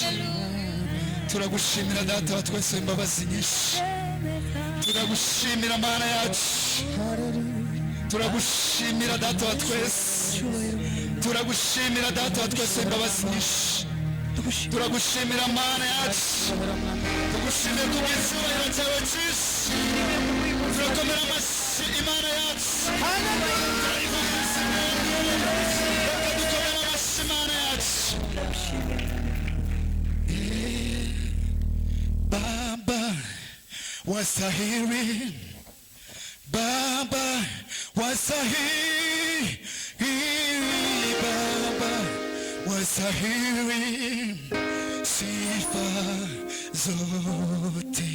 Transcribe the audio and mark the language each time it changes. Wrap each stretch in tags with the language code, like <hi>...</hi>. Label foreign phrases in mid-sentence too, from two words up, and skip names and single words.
<rw>Turagushimira data wa twese imbabazi nyinshi, turagushimira mana yacu, turagushimira data wa twese, turagushimira data wa twese imbabazi nyinshi, turagushimira mana yacu, tugushimiye ku bw'icyubahiro cyawe cyinshi. Turakomera amashyi imana yacu, dukomera amashyi imana yacu.</rw> <sw>Baba wastahili, Baba wastahili, Baba wastahili sifa zote.</sw>